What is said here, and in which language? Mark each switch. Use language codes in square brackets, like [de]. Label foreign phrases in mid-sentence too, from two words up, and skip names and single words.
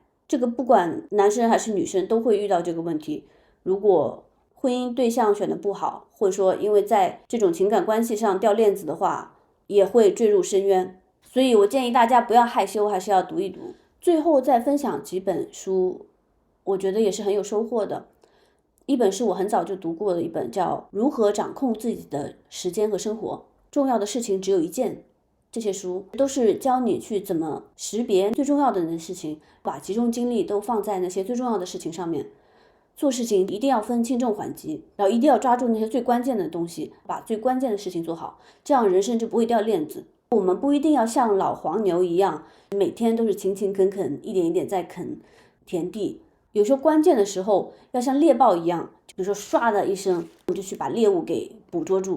[zh] 這個不管男生還是女生都會遇到這個問題。如果婚姻對象選的不好，或者說因為在這種情感關係上掉鏈子的話，也會墜入深淵。所以我建議大家不要害羞，還是要讀一讀。最後再分享幾本書，我覺得也是很有收穫的。一本是我很早就讀過的一本，叫《如何掌控自己的時間和生活》，重要的事情只有一件。這些書都是教你去怎麼識別最重要的那些事情，把集中精力都放在那些最重要的事情上面。做事情一定要分轻重緩急，然後一定要抓住那些最關鍵的東西，把最關鍵的事情做好，這樣人生就不會掉鏈子。我們不一定要像老黃牛一樣，每天都是勤勤懇懇，一點一點在啃田地。有時候關鍵的時候要像獵豹一樣，比如說唰的一聲，你就去把獵物給捕捉住。